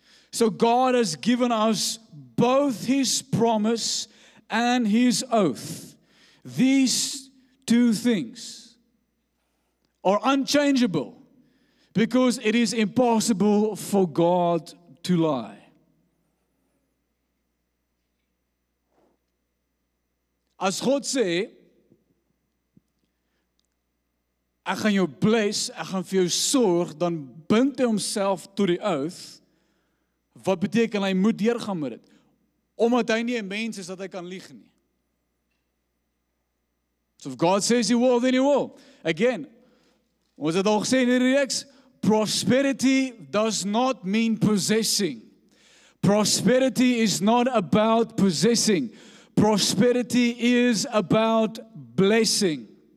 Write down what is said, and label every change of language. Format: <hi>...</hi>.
<en>So God has given us both His promise and His oath. These two things are unchangeable, because it is impossible for God to lie.</en> <af>As God sê, ek gaan jou bless, ek gaan vir jou sorg, dan bind hy homself tot die oath. Wat beteken hy moet deurgaan met dit? Omdat hy nie 'n mens is dat hy kan lieg nie.</af> <en>So if God says He will, then He will. Again,</en> <af>ons het al gesê in die reeks,</af> <en>prosperity does not mean possessing. Prosperity is not about possessing. Prosperity is about blessing.</en>